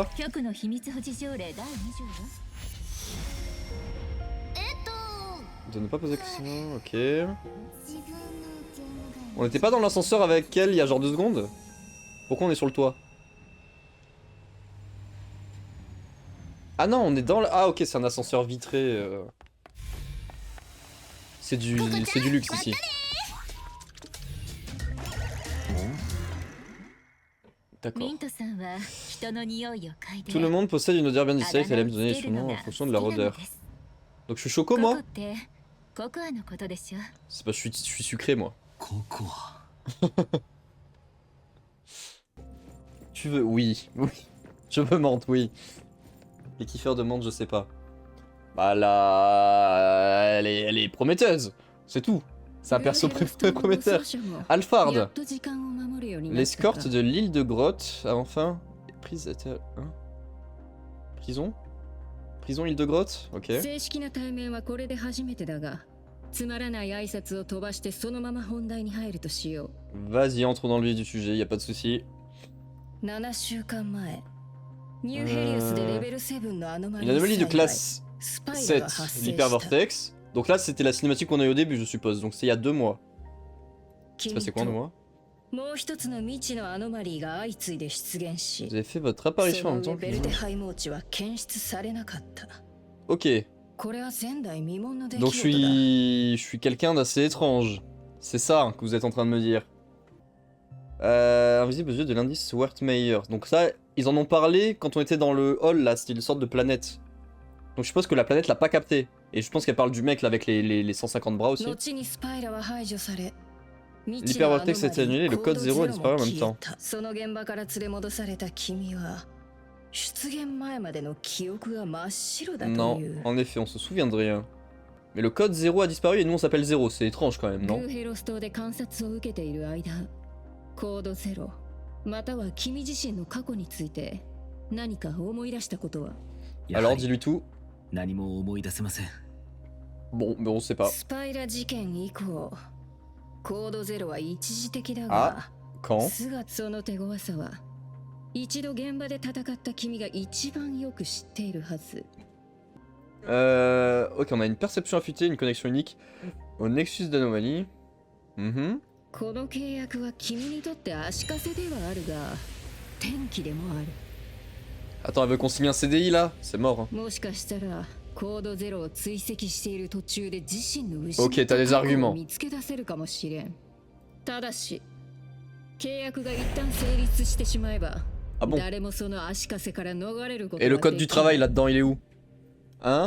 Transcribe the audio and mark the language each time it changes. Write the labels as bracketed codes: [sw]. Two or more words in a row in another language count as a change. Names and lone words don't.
[ja] 局の秘密保持条例第20は。 [fr] De ne pas poser de questions, ok. On n'était pas dans l'ascenseur avec elle il y a genre 2 secondes? Pourquoi on est sur le toit? Ah non, on est dans le... Ah ok, c'est un ascenseur vitré. C'est du luxe ici. D'accord. [ja] ミントさんは人の匂いを嗅いで [fr] Tout le monde possède une odeur bien distincte et elle aime donner son nom en fonction de leur odeur. Donc je suis choco [ja] ココ [fr] moi? [ja] ってココアのことでしょ。 [fr] C'est pas, je suis sucré moi. [ja] ココア [fr] Tu veux? Oui. Oui. Je veux menthe, oui. Les kiffeurs de menthe, je sais pas. Bah là... Elle est prometteuse. C'est tout. C'est un perso prometteur. Alphard. L'escorte de l'île de Grotte a enfin... Prise... Hein? Prison? Prison île de Grotte? Ok. [ja] 正式な対面はこれで初めてだが、つまらない挨拶を飛ばしてそのまま本題に入るとしよ [fr] Vas-y, entre dans le vif du sujet, y a pas de souci. [ja] う。7週間前、ニューヘリウスでレベル7のアノマリ [fr] Une anomalie de [ja] ー [fr] classe [ja] スパイラー [fr] 7, [ja] が発生した [fr] l'hypervortex. Donc là, c'était la cinématique qu'on a eu au début, je suppose. Donc c'est il y a 2 mois. C'est passé quoi en 2 mois? [ja] もう一つの未知のアノマリーが相次いで出現し [fr] Vous avez fait votre apparition [ja] そ [fr] en [ja] の [fr] même temps [ja] 上 [fr] que [ja] ベルテ [fr] moi. [ja] ハイモーチは検出されなかった。 [fr] Ok. [ja] これは前代未聞の出来 [fr] Donc [ja] 事だ。 [fr] je suis quelqu'un d'assez étrange. C'est ça hein, que vous êtes en train de me dire. Invisible aux yeux de l'indice Wertmeyer. Donc ça, ils en ont parlé quand on était dans le hall là, c'était une sorte de planète. Donc je suppose que la planète l'a pas capté. Et je pense qu'elle parle du mec là avec les 150 bras aussi. L'hypervortex a été annulé et le code 0 a disparu en même temps. Non, en effet, on se souvient de rien. Mais le code 0 a disparu et nous on s'appelle 0, c'est étrange quand même, non? [ja] コードゼロまたは君自身の過去について何か思い出したことは [fr] Alors dis-lui tout. [ja] 何も思い出せません。 [fr] Bon, mais on sait pas. [ja] スパイラ事件以降コードゼロは一時的だあが [fr] Quand? [ja] その手強さは一度現場で戦った君が一番よく知っているはず [fr] Ok, on a une perception affûtée, une connexion unique au nexus d'anomalie. Mhm. [ja] この契約は君にとって足かせではあるが転機でもある [fr] Attends, elle veut qu'on signe un CDI là? C'est mort. Hein. [ja] もしかしたらコードゼロを追跡している途中で自身の [fr] Ok, t'as des arguments. [ja] 見つけ出せるかもしれんただし契約が一旦成立してしまえば [fr] Ah bon? [ja] 誰もその足かせから逃れること [fr] Et le code du travail là-dedans, il est où? Hein?